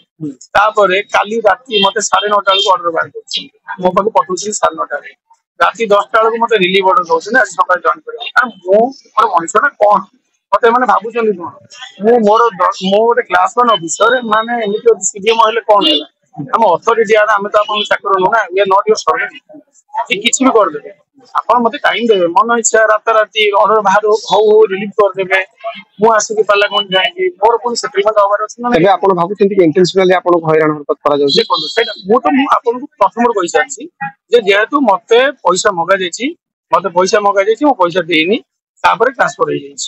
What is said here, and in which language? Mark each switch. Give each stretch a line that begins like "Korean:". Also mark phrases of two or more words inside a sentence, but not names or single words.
Odia: ତାପରେ କାଲି ରାତି ମତେ 9:30 ବେଳକୁ ଅର୍ଡର ବାହାର କରୁଛି ମୋ ପାଖକୁ ପଠଉଛନ୍ତି 9:30ରେ ରାତି 10ଟା ବେଳକୁ ମତେ ରିଲିଭ ଅର୍ଡର ଦଉଛନ୍ତି ଆଜି ସକାଳେ ଜଏନ କରିବା କାରଣ ମୁଁ ମୋର ମଣିଷଟା କଣ ମତେ ଏମାନେ ଭାବୁଛନ୍ତି କଣ ମୁଁ ମୁଁ ଗୋଟେ କ୍ଲାସ 1 ଅଫିସର ମାନେ ଏମିତି ଯଦି ସିଡିଏମ ହେଲେ କଣ ହେଲା ଆମ ଅଥରିଟି ଆମେ ତ ଆପଣଙ୍କୁ ଚାକର ନୁହଁ ନା
English: we are not your servant
Odia: କିଛି ବି କରିଦେବେ ଆପଣ ମତେ ଟାଇମ ଦେବେ ମନ ଇଚ୍ଛା ରାତାରାତି ଅର୍ଡର ବାହାର ହଉ ରିଲିଭ କରିଦେବେ ମୁଁ ଆସିକି ପାର୍ଲାମେଣ୍ଟ ଯାଇକି ମୋର ପୁଣି ସେଟଲମେଣ୍ଟ ହବାର ଅଛି ନା ଏବେ ଆପଣ ଭାବୁଛନ୍ତି କି ଇଣ୍ଟେନସନାଲି ଆପଣଙ୍କୁ ହଇରାଣ ହରକତ କରାଯାଉଛି? ଦେଖନ୍ତୁ ସେଇଟା ମୁଁ ଆପଣଙ୍କୁ ପ୍ରଥମରୁ କହିସାରିଛି ଯେ ଯେହେତୁ ମତେ ପଇସା ମଗାଯାଇଛି ମୁଁ ପଇସା ଦେଇନି ତାପରେ ଟ୍ରାନ୍ସଫର ହେଇଯାଇଛି।